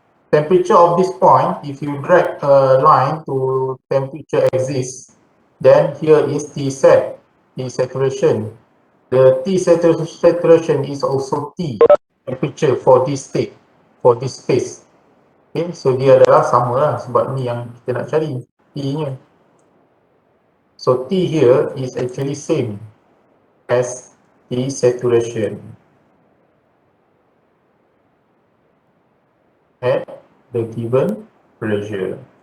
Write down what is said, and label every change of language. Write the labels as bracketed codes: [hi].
[en] Temperature of this point, if you drag a line to temperature axis, then here is T set, T saturation. The T saturation is also T temperature for this state, for this phase. [ms] Okay, so dia adalah sama lah sebab ni yang kita nak cari, T-nya. [en] So T here is actually same as T saturation at the given pressure.